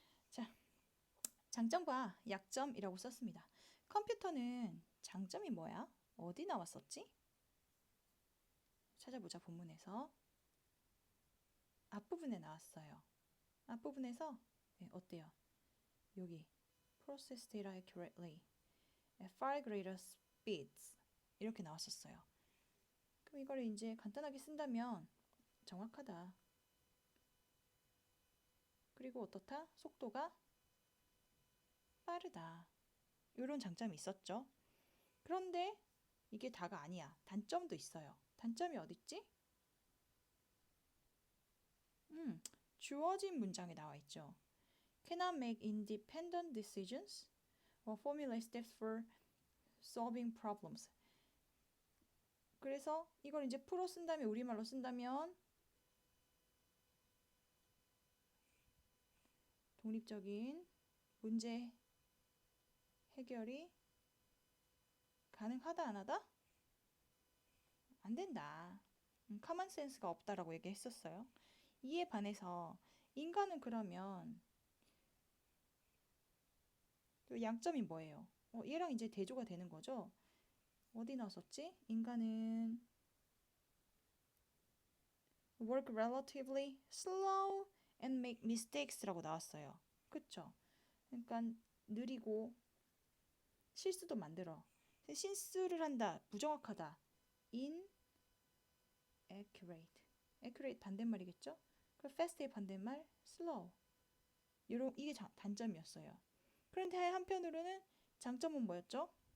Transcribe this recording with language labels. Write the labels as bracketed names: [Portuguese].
[Korean] 자, 장점과 약점이라고 썼습니다. 컴퓨터는 장점이 뭐야? 어디 나왔었지? 찾아보자. 본문에서 앞부분에 나왔어요. 앞부분에서 네, 어때요? 여기 [English] process data accurately at far greater speeds [Korean] 이렇게 나왔었어요. 그럼 이걸 이제 간단하게 쓴다면 정확하다. 그리고 어떻다? 속도가 빠르다. 이런 장점이 있었죠. 그런데 이게 다가 아니야. 단점도 있어요. 단점이 어딨지? 주어진 문장에 나와 있죠. [English] Cannot make independent decisions or formulate steps for solving problems. [Korean] 그래서 이걸 이제 풀어 쓴다면 우리말로 쓴다면 독립적인 문제 해결이 가능하다 안 하다? 안 된다. 커먼 센스가 없다라고 얘기했었어요. 이에 반해서 인간은 그러면 또 양점이 뭐예요? 얘랑 이제 대조가 되는 거죠. 어디 나왔었지? 인간은 [English] work relatively slow and make mistakes라고 나왔어요. [Korean] 그쵸? 그러니까 느리고 실수도 만들어. 실수를 한다. 부정확하다. [English] inaccurate. [Korean] accurate 반대말이겠죠? 그 fast의 반대말 slow. 이게 단점이었어요. 그런데 한편으로는 장점은 뭐였죠?